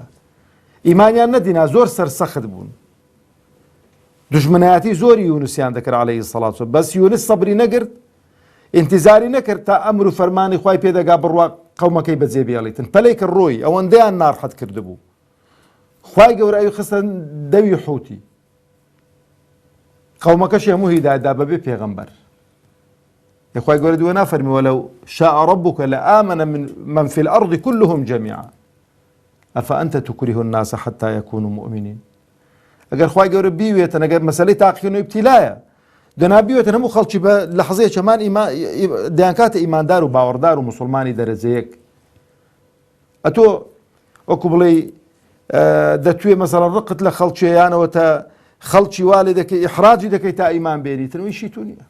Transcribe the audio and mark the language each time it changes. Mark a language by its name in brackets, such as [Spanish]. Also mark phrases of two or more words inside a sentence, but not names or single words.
[Central Kurdish] ئیمانیان نەدینا زۆر سەرسەخت بوون، دژمنایەتی زۆری یونسیان دەکرد [Arabic] عەلەیهی السەڵاة وەسەلام، [Central Kurdish] بەس یونس سەبری نەگرت، ئینتیزاری نەکرد تا ئەمر و فەرمانی خوای پێدەگا بڕوا قەومەکەی بەجێ بێڵێتن. پەلەی کرد ڕۆی ئەوەندەیان ناڕەحەت کردبوو. خوای گەورە ئەوی خستە دەوی حوتی، قەومەکەشی هەموو هیدایەتدا بەبێ پێغەمبەر. خوای گەورە دووە نافەرمی [Arabic] وەلەو شاء ربك لآمن من في الأرض كلهم جميعا أفأنت تكره الناس حتى يكونوا مؤمنين. [Central Kurdish] ئەگەر خوای گەورە بیوێتن، ئەگەر مەسەلەی تاقیکردن و ئیبتیلایە دەنا بیوێتن هەموو خەڵکی بە لەحظەیە چەمان دەیانکاتە ئیماندار و باوەڕدار و مسلمانی دەرەجەیەک. ئەتۆ وەکو بڵێ دەتوێ مەسەڵەن ڕقت لە خەڵکییانەوە تا خەڵکی وا لێ دەکەی ئیحراجی دەکەی تا ئیمان بێنیتن، ویشی تو نییە.